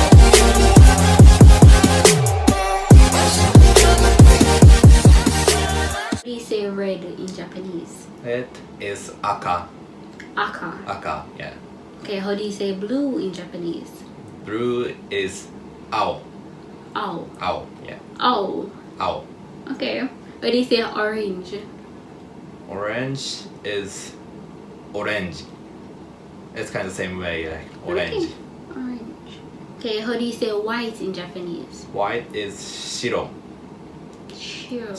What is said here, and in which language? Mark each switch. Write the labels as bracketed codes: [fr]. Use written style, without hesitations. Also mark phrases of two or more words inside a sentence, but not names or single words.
[en] How do you say red in Japanese? It is aka. Aka. Aka, yeah. Okay, how do you say blue in Japanese? Blue is ao. Ao. Ao, yeah. Ao. Ao. Okay. How do you say orange? Orange is orange. It's kind of the same way, like orange. Okay. Orange. Okay, how do you say white in Japanese? White is shiro. Shiro.